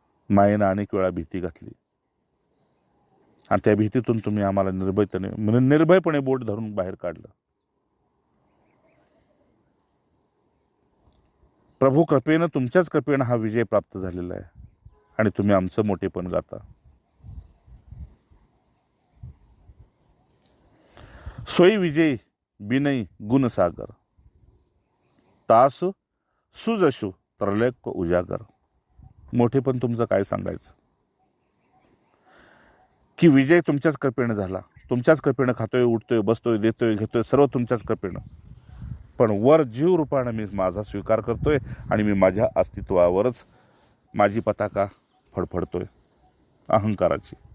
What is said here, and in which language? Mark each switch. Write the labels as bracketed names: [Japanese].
[Marathi] मायेनं अनेक वेळा भीती घातली आणि त्या भीतीतून तुम्ही आम्हाला निर्भयपणे बोट धरून बाहेर काढलं. प्रभू कृपेनं, तुमच्याच कृपेनं हा विजय प्राप्त झालेला आहे आणि तुम्ही आमचं मोठेपण गाता. [Awadhi] सोयी विजय बिनई गुणसागर, तास सुजशु त्रैलोक्य उजागर. [Marathi] मोठेपण तुमचं काय सांगायचं की विजय तुमच्याच कृपेनं झाला. तुमच्याच कृपेनं खातोय, उठतोय, बसतोय, देतोय, घेतोय, सर्व तुमच्याच कृपेनं. पण वर जीव रूपानं मी माझा स्वीकार करतोय आणि मी माझ्या अस्तित्वावरच माझी पताका फडफडतोय अहंकाराची.